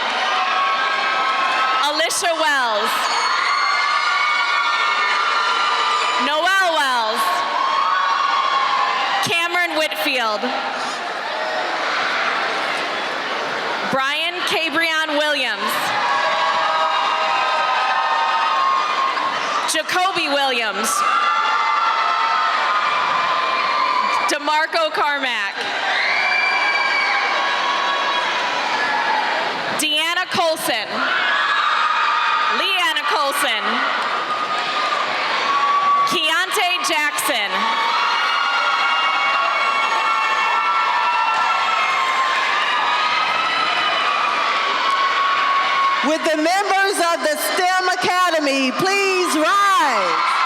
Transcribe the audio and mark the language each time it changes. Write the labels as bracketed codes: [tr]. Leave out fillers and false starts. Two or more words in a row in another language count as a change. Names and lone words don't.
[en] Alicia Wells. Noelle Wells. Cameron Whitfield. Brian Cabrion Williams. Jacoby Williams. DeMarco Carmack. Deanna Colson. Leanna Colson. Keontae Jackson. Would the members of the STEM Academy please rise?